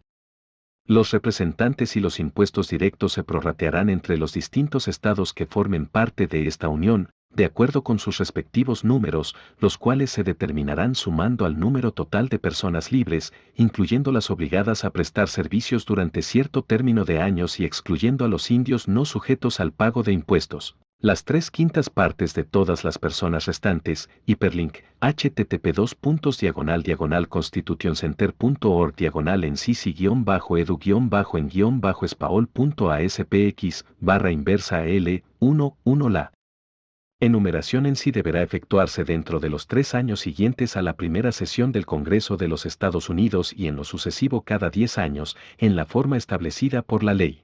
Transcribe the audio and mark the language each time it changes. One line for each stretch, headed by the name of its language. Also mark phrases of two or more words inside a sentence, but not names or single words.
Spanish: Los representantes y los impuestos directos se prorratearán entre los distintos estados que formen parte de esta unión, de acuerdo con sus respectivos números, los cuales se determinarán sumando al número total de personas libres, incluyendo las obligadas a prestar servicios durante cierto término de años y excluyendo a los indios no sujetos al pago de impuestos. Las 3/5 partes de todas las personas restantes, hiperlink, http://ncc-edu-nccsion-edu-spaol.aspx/inversa L11 Enumeración en sí deberá efectuarse dentro de los 3 años siguientes a la primera sesión del Congreso de los Estados Unidos y en lo sucesivo cada 10 años, en la forma establecida por la ley.